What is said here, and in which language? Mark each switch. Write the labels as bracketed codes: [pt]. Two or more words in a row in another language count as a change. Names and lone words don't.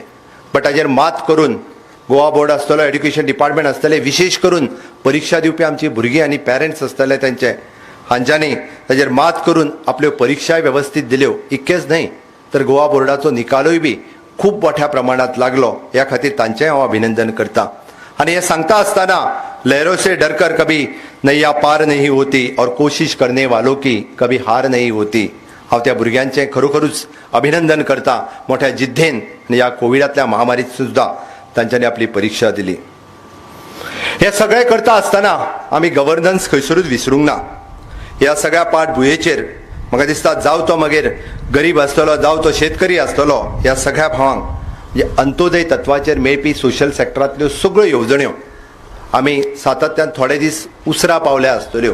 [kok] बट ताजेर मात करून गोवा बोर्ड आसतलो, [en] education department [kok] आसतले, विशेष करून परीक्षा दिवपी आमची भुरगीं आनी पेरंट्स आसतले तेंचे हांच्यांनी ताजेर मात करून आपल्यो परीक्षाय वेवस्थीत दिल्यो. इतकेंच न्हय तर गोवा बोर्डाचो निकालूय बी खूब मोठ्या प्रमाणात लागलो. ह्या खातीर तांचेंय हांव अभिनंदन करता. आनी हे सांगता आसतना [hi] लहरों से डरकर कभी नैया पार नहीं होती और कोशिश करने वालों की कभी हार नहीं होती. [kok] हांव त्या भुरग्यांचें खरोखरूच अभिनंदन करता. मोठ्या जिद्देन ह्या कोविडांतल्या महामारीत सुद्दां तांच्यांनी आपली परीक्षा दिली. हे सगळें करता आसतना आमी गव्हर्नन्स खंयसरूच विसरूंक ना. ह्या सगळ्या पाठभुयेचेर म्हाका दिसता जावं तो मागीर गरीब आसतलो, जावं तो शेतकरी आसतलो, ह्या सगळ्या भावांक म्हणजे अंत्योदय तत्वाचेर मेळपी सोशल सेक्टरांतल्यो सगळ्यो येवजण्यो आमी सातत्यान थोडे दीस उसरा पावल्या आसतल्यो.